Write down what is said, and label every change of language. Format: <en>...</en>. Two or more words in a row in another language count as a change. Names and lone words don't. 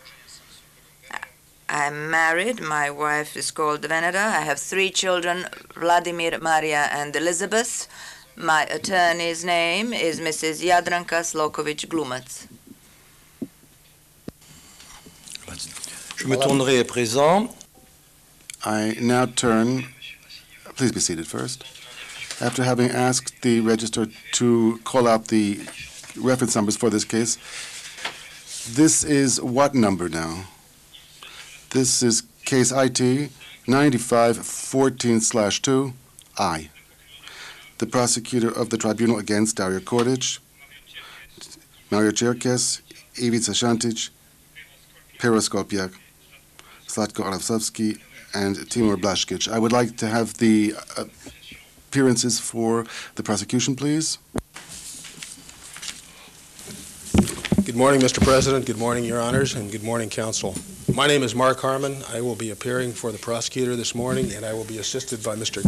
<en>I'm married. My wife is called Venera. I have 3 children, Vladimir, Maria, and Elizabeth. My attorney's name is Mrs. Jadranka Sloković Glumac.</en> <fr>Je me tournerai à présent.</fr> <en>I now turn, please be seated first. After having asked the registrar to call out the reference numbers for this case, this is what number now? This is case IT 9514/2 I. The prosecutor of the tribunal against Dario KORDIĆ, Mario Čerkez, Ivica Šantić, Peroskopiak, Zlatko Alavsovski, and Timur Blaškić. I would like to have the appearances for the prosecution, please. Good morning, Mr. President. Good morning, Your Honors, and good morning, Counsel. My name is Mark Harmon. I will be appearing for the prosecutor this morning, and I will be assisted by Mr.</en>